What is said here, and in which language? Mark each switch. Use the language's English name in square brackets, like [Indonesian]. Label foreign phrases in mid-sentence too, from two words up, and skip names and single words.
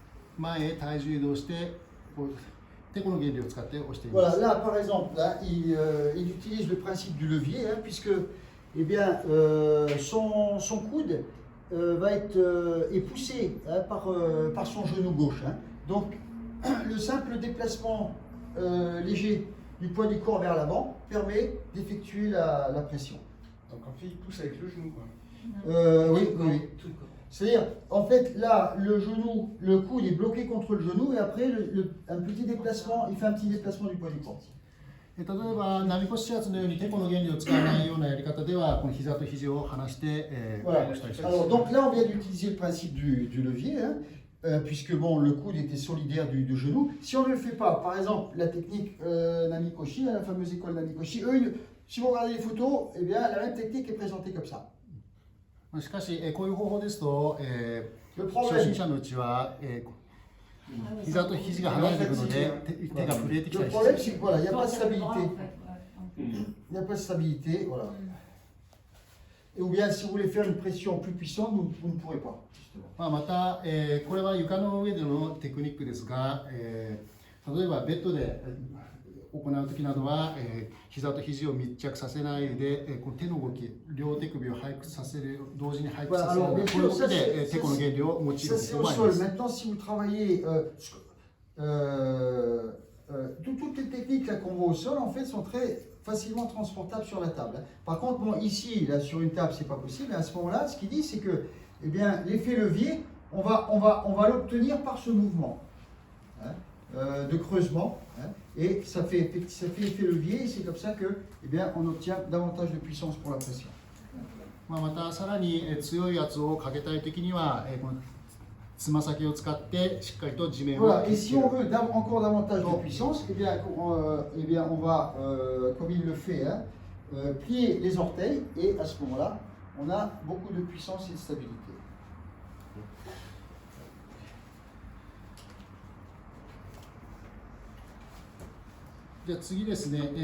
[Japanese] 前へ体重移動してこうでこの原理を使って押しています。 [French] Voilà, là par exemple, là, il utilise le principe du levier, hein, puisque eh bien, son coude va être est poussé hein, par son genou gauche. Hein. Donc le simple déplacement léger du poids du corps vers l'avant permet d'effectuer la pression. Donc en fait, il pousse avec le genou, quoi. Oui, oui. C'est-à-dire, en fait, là, le genou, le coude est bloqué contre le genou et après, un petit déplacement, il fait un petit déplacement du poids du corps. [Japanese] 例えば波越し圧のようにテコの原理を使わないようなやり方ではこの膝と肘を離して、 [French] voilà. [Japanese] 押したりします。 [French] Alors, donc là, on vient d'utiliser le principe du levier, hein, puisque bon, le coude était solidaire du genou. Si on ne le fait pas, par exemple, la technique Namikoshi, la fameuse école Namikoshi, eux, si vous regardez les photos, eh bien, la même technique est présentée comme ça. [Japanese] しかし、こういう方法ですと、 [French] Le [Japanese] 初 [French] problème, [Japanese] 心者のうちは、膝と肘が離れていくので手が震えてきた [French] le [Japanese] りし [French] problème, [Japanese] ます。 [French] c'est que voilà, il n'y a pas de stabilité. Ouais. Il n'y a pas de stabilité, voilà. Et ou bien, si vous voulez faire une pression plus puissante, vous ne pourrez pas, justement. [Japanese] また、これは床の上でのテクニックですが、例えばベッドで行うときなどは、膝と肘を密着させないで、この手の動き、両手首を背屈させる、同時に背屈させる、 [French] Voilà, alors, [Japanese] こう [French] bien [Japanese] いう [French] sûr, [Japanese] 動 [French] ça, [Japanese] きでテコの原理を用いる [French] ça, [Japanese] 必 [French] c'est [Japanese] 要 [French] au [Japanese] がありま [French] sol. [Japanese] す。 [French] Maintenant, si vous travaillez, toutes les techniques là qu'on voit au sol, en fait, sont très facilement transportables sur la table. Hein. Par contre, bon, ici, là, sur une table, c'est pas possible. Et à ce moment-là, ce qu'il dit, c'est que, eh bien, l'effet levier, on va l'obtenir par ce mouvement hein, de creusement. Hein, et ça fait effet levier. Et c'est comme ça que, eh bien, on obtient davantage de puissance pour la pression. [Japanese] またさらに強い圧をかけたいときには、このつま先を使ってしっかりと地面を [French] Voilà, [Japanese] 切 [French] et [Japanese] って [French] si on veut encore davantage de puissance, eh bien, on va, comme il le fait, hein, plier les orteils et à ce moment-là, on a beaucoup de puissance et de stabilité. [Japanese] じゃあ次ですね。